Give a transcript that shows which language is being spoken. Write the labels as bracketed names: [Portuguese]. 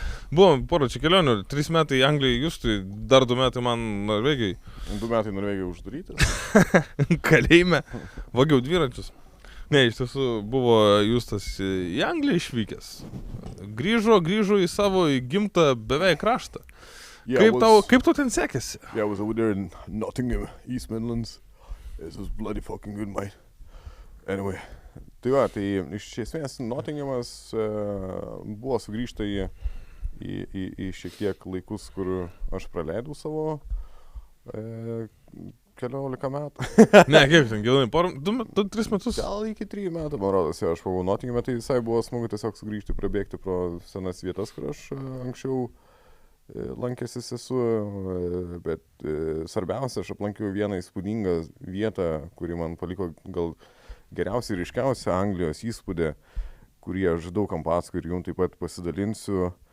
[Lithuanian] Buvom porą čia kelionių, 3 metai Anglijai Justui, dar 2 metai man Norvegijai. 2 metai Norvegijai uždaryti. Kalėjime, vagiau dviračius. Ne, iš tiesų buvo Justas į Angliją išvykęs. Grįžo į savo gimtą beveik kraštą. Kaip tau ten sekėsi? [English] Yeah, I was over there in Nottingham, East Midlands. It was bloody fucking good, mate. Anyway. [Lithuanian] Tai va, tai iš esmės Nottinghamas buvo sugrįžta į šiek tiek laikus, kur aš praleidau savo 14 metų. Ne, kiek ten, gyvenai, 2-3 metus? Gal iki 3 metų, man rodos, aš buvau Nottinghame, tai visai buvo smagu tiesiog sugrįžti, prabėgti pro senas vietas, kur aš anksčiau lankęsis esu, bet svarbiausia, aš aplankiau vieną įspūdingą vietą, kuri man paliko gal geriausiai ir ryškiausią Anglijos įspūdį, kurį aš daugam pasakoju ir jums taip pat pasidalinsiu.